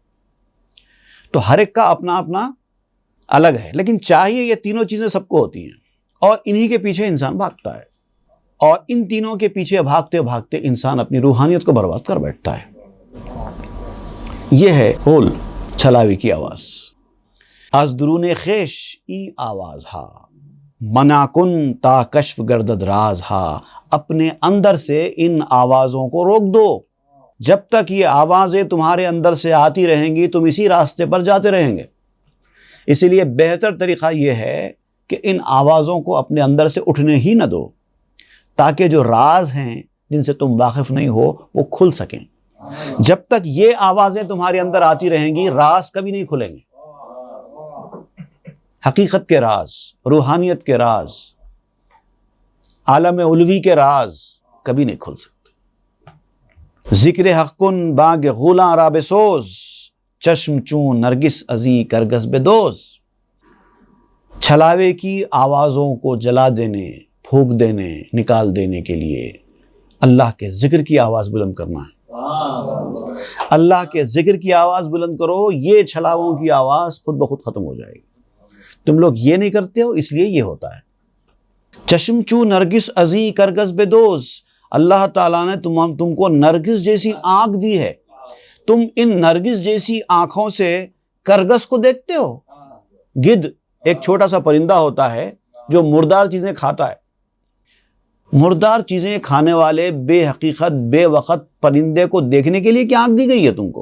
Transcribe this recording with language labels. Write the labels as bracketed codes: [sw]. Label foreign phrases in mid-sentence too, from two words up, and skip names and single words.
[ur] تو ہر ایک کا اپنا اپنا الگ ہے، لیکن چاہیے یہ تینوں چیزیں سب کو ہوتی ہیں، اور انہی کے پیچھے انسان بھاگتا ہے، اور ان تینوں کے پیچھے بھاگتے بھاگتے انسان اپنی روحانیت کو برباد کر بیٹھتا ہے۔ یہ ہے غول، چھلاوی کی آواز۔ [fa] از درون خیش ای آواز ہا، منع کن تا کشف گردد راز ہا۔ [ur] اپنے اندر سے ان آوازوں کو روک دو، جب تک یہ آوازیں تمہارے اندر سے آتی رہیں گی تم اسی راستے پر جاتے رہیں گے۔ اسی لیے بہتر طریقہ یہ ہے کہ ان آوازوں کو اپنے اندر سے اٹھنے ہی نہ دو، تاکہ جو راز ہیں جن سے تم واقف نہیں ہو وہ کھل سکیں۔ جب تک یہ آوازیں تمہارے اندر آتی رہیں گی راز کبھی نہیں کھلیں گے۔ حقیقت کے راز، روحانیت کے راز، عالم علوی کے راز کبھی نہیں کھل سکتے۔ [fa] ذکر حق کن باغ غولاں را بسوز، چشم چون نرگس ازی کرگس بدوز۔ [ur] چھلاوے کی آوازوں کو جلا دینے، پھونک دینے، نکال دینے کے لیے اللہ کے ذکر کی آواز بلند کرنا ہے۔ اللہ کے ذکر کی آواز بلند کرو، یہ چھلاووں کی آواز خود بخود ختم ہو جائے گی۔ تم لوگ یہ نہیں کرتے ہو، اس لیے یہ ہوتا ہے۔ [fa] چشم چو نرگس ازی کرگس بدوز، [ur] اللہ تعالیٰ نے تم کو نرگس جیسی آنکھ دی ہے، تم ان نرگس جیسی آنکھوں سے کرگس کو دیکھتے ہو؟ گدھ ایک چھوٹا سا پرندہ ہوتا ہے جو مردار چیزیں کھاتا ہے۔ مردار چیزیں کھانے والے بے حقیقت بے وقت پرندے کو دیکھنے کے لیے کیا آنکھ دی گئی ہے تم کو؟